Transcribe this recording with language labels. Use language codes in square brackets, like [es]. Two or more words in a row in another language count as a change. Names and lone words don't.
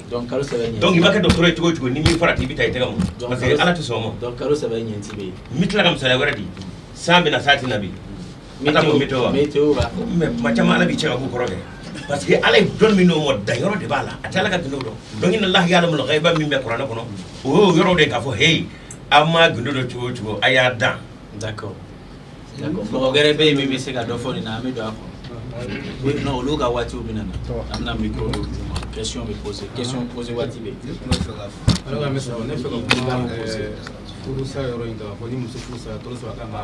[bm] donc kalo saba in donc i b'a kɛ dɔgɔtɔrɔ ye cogo o cogo ni min fɔra ten i bɛ taa i tɛgɛ ma parce que ala tɛ sɔn o ma donc kalo saba in ɲɛnti bɛ yen n bɛ tila ka misaliya wɛrɛ di san bɛna saa tɛna bi ala ko météo wa mais kuma caman ala b'i cɛ ka k'u kɔrɔ kɛ parce que ala ye dɔnni min d'o ma danyɔrɔ de b'a la a tɛ ala ka gindo dɔn donc [ar] إن الله يعلم الغيب [bm] min bɛ kuranɛ kɔnɔ o y'o yɔrɔ de k'a fɔ hey an ma gindo dɔn cogo o cogo a y'a dan. d'accord mɔgɔ wɛrɛ bɛ yen min bɛ se ka dɔ fɔ nin na an bɛ don a kɔnɔ non olu ka waatiw bɛ na an bɛna micro d'u ma question bɛ poser waati bɛ yen. alors an bɛ sɔrɔ ne fɛ ka kuma furusa yɔrɔ in kan fɔ ni muso furusara kalo saba kan ka